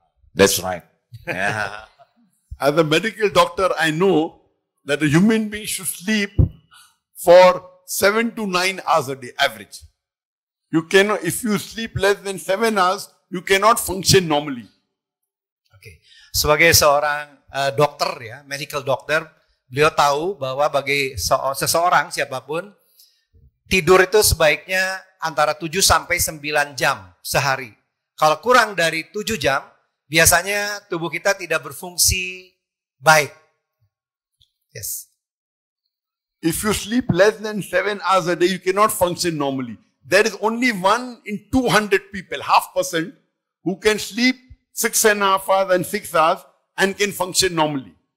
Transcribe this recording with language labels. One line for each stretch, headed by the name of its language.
English: That's right. Yeah. As a medical doctor, I know that a human being should sleep for 7 to 9 hours a day, average. You cannot, if you sleep less than 7 hours, you cannot function normally.
Indonesian: Oke. Sebagai seorang dokter ya,
English: medical doctor,
Indonesian: beliau tahu bahwa bagi seseorang siapapun, tidur itu sebaiknya antara 7 sampai 9 jam sehari. Kalau kurang dari 7 jam, biasanya tubuh kita tidak berfungsi baik.
English: Yes. If you sleep less than 7 hours a day, you cannot function normally. There is only 1 in 200 people, 0.5%, who can sleep 6.5 hours and 6 hours and can function normally.